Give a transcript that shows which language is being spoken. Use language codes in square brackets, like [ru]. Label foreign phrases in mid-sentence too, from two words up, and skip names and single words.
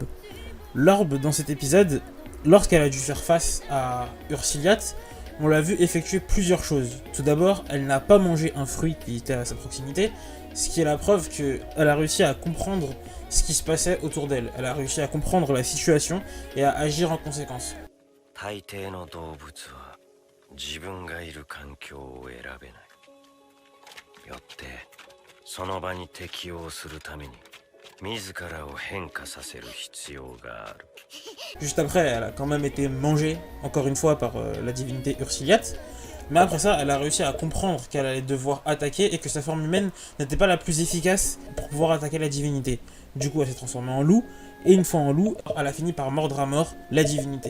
[fr] L'orbe, dans cet épisode, lorsqu'elle a dû faire face à Ursiliat, on l'a vu effectuer plusieurs choses. Tout d'abord, elle n'a pas mangé un fruit qui était à sa proximité, ce qui est la preuve qu'elle a réussi à comprendre ce qui se passait autour d'elle. Elle a réussi à comprendre la situation et à agir en conséquence. [ja] 大抵の動物は自分がいる環境を選べない。よってその場に適応するために自らを変化させる必要がある。 [fr] Juste après, elle a quand même été mangée, encore une fois, par la divinité Ursiliat. Mais après ça, elle a réussi à comprendre qu'elle allait devoir attaquer et que sa forme humaine n'était pas la plus efficace pour pouvoir attaquer la divinité. Du coup, elle s'est transformée en loup, et une fois en loup, elle a fini par mordre à mort la divinité.